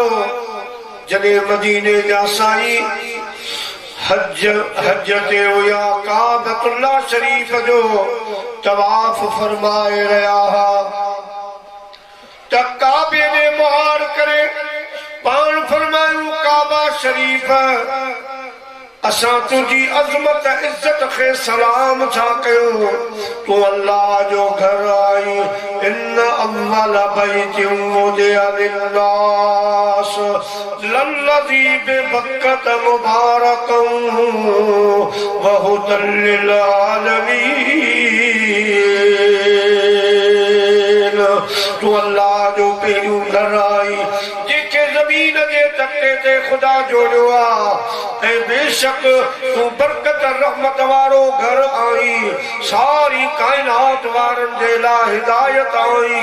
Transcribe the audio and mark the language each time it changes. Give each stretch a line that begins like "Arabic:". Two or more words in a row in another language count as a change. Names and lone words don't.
Sindhi: जॾहिं मदीने जा साईं हज ते हुया काबतुल्लाह शरीफ जो तवाफ फरमाए रहिया हुआ त काबे ने मुहार करे पाण फरमायूं काबा शरीफ असां तुंहिंजी अज़मत इज्जत खे सलाम छा कयो, तूं अल्लाह जो घर आई।
Arabic: إن أول بيت وضع للناس للذي ببكة مباركا وهدى للعالمين.
Sindhi: तूं अल्लाह जो पहिरियों घर आई जेके ज़मीन जे तख़्ते ते ख़ुदा जोड़ियो आहे, ऐं बेशक तूं बरकत रहमत वारो घर आई, सारी काइनात वारनि जे लाइ हिदायत आई।